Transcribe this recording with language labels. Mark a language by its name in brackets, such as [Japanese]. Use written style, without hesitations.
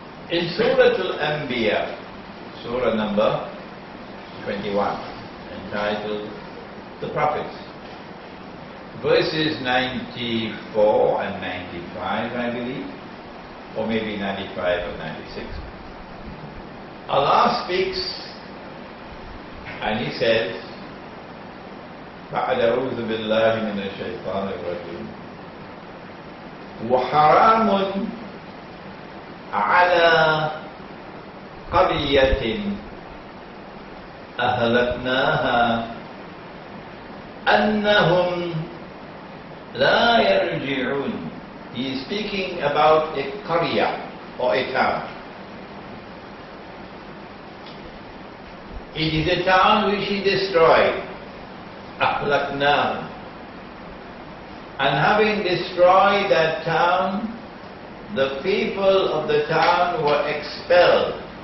[English] In Surah Al-Anbiya, Surah number 21, entitled The Prophets, verses 94 and 95, I believe, or maybe 95 or 96. Allah speaks and He says, [Arabic] فَأَعُوذُ بِاللَّهِ مِنَ الشَّيْطَانِ الرَّجِيمِ وَحَرَامٌ عَلَى قَرْيَةٍ أَهْلَكْنَاهَا أَنَّهُمْ لَا يَرْجِعُونَ. [English] He is speaking about a qaryah, or a town. It is a town which He destroyed. [Arabic] أَهْلَكْنَاهُ. [English] And having destroyed that town, the people of the town were expelled.